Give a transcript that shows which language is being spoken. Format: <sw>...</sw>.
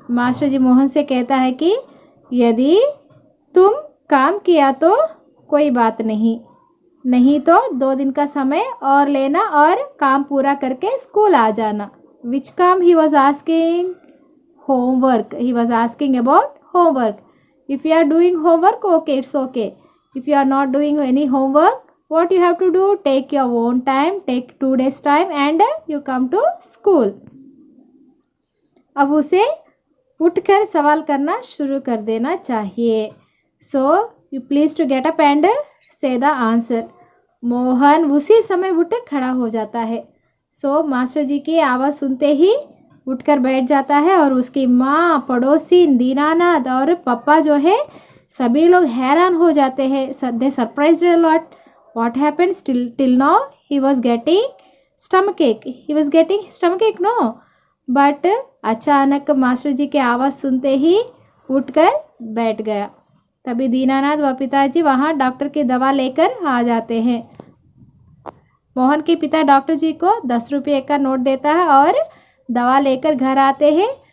<hi>Master जी मोहन से कहता है कि यदि तुम काम किया तो कोई बात नहीं, नहीं तो 2 दिन का समय और लेना और काम पूरा करके स्कूल आ जाना।</hi> <en>Which काम he was asking? Homework. He was asking about homework. If you are doing homework, okay it's okay. If you are not doing any homework, what you have to do, take your own time, take 2 days time and you come to school.</en> <hi>अब उसे उठकर सवाल करना शुरू कर देना चाहिए।</hi> <en>So you please to get up and say the answer.</en> <hi>Mohan उसी समय उठ खड़ा हो जाता है। सो मास्टर जी की आवाज़ सुनते ही उठकर बैठ जाता है और उसकी माँ, पड़ोसी, दीनानाथ और पापा जो है सभी लोग हैरान हो जाते हैं.</hi> <en>They surprised a lot. What happened? Till now he was getting stomachache. He was getting stomachache, no.</en> <hi>But अचानक मास्टर जी की आवाज़ सुनते ही उठकर बैठ गया. तभी दीनानाथ व पिताजी वहाँ डॉक्टर की दवा लेकर आ जाते हैं. मोहन के पिता डॉक्टर जी को 10 रुपये का नोट देता है और दवा लेकर घर आते हैं.</hi>